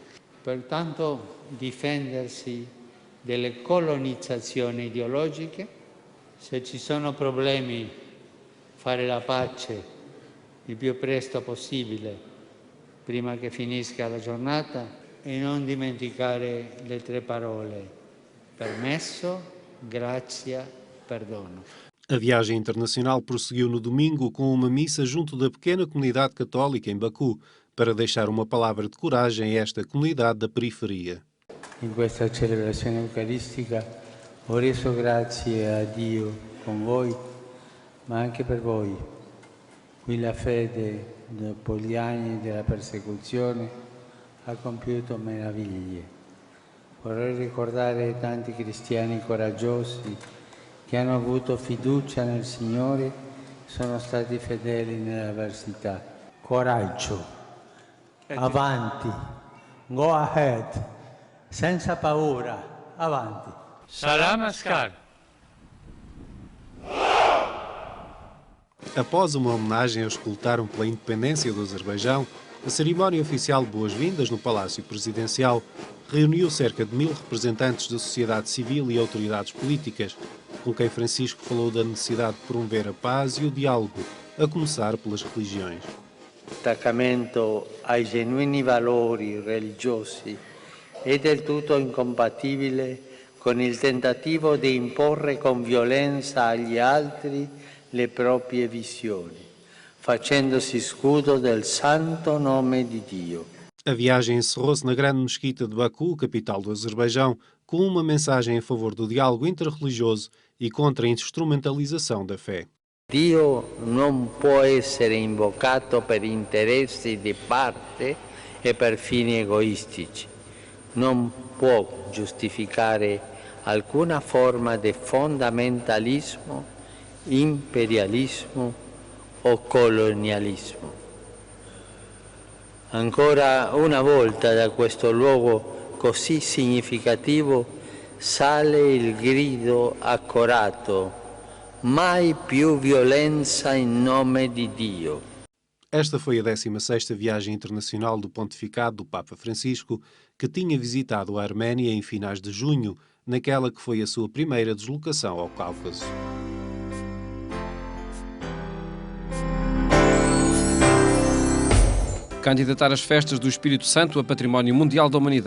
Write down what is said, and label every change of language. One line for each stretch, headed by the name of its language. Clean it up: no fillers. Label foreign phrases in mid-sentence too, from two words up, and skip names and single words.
Italian: Pertanto difendersi delle colonizzazioni ideologiche, se ci sono problemi fare la pace il più presto possibile, prima che finisca la giornata, e non dimenticare le 3 parole: permesso, grazia, perdono.
Portuguese: A viagem internacional prosseguiu no domingo com uma missa junto da pequena comunidade católica em Baku, para deixar uma palavra de coragem a esta comunidade da periferia.
Italian: In questa celebrazione eucaristica ho reso grazie a Dio con voi, ma anche per voi. Qui la fede dopo gli anni della persecuzione ha compiuto meraviglie. Vorrei ricordare tanti cristiani coraggiosi che hanno avuto fiducia nel Signore e sono stati fedeli nell'avversità. Coraggio, avanti,
English: go ahead,
Italian: senza paura, avanti.
Azerbaijani: Salam Askar.
Portuguese: Após uma homenagem aos que lutaram pela independência do Azerbaijão, a cerimónia oficial de boas-vindas no Palácio Presidencial reuniu cerca de 1000 representantes da sociedade civil e autoridades políticas, com quem Francisco falou da necessidade de promover a paz e o diálogo, a começar pelas religiões.
Italian: L'attaccamento ai genuini valori religiosi è del tutto incompatibile con il tentativo di imporre con violenza agli altri le proprie visioni, facendosi scudo del santo nome di Dio.
Portuguese: A viagem encerrou-se na grande mesquita de Baku, capital do Azerbaijão, com uma mensagem a favor do diálogo interreligioso e contra a instrumentalização da fé.
Italian: Dio non può essere invocato per interessi di parte e per fini egoistici. Non può giustificare alguna forma de fondamentalismo, imperialismo o colonialismo. Ancora una volta da questo luogo così significativo sale il grido accorato: mai più violenza in nome di Dio.
Portuguese: Esta foi a 16ª viagem internacional do pontificado do Papa Francisco, que tinha visitado a Arménia em finais de junho, naquela que foi a sua primeira deslocação ao Cáucaso. Candidatar as festas do Espírito Santo a Património Mundial da Humanidade.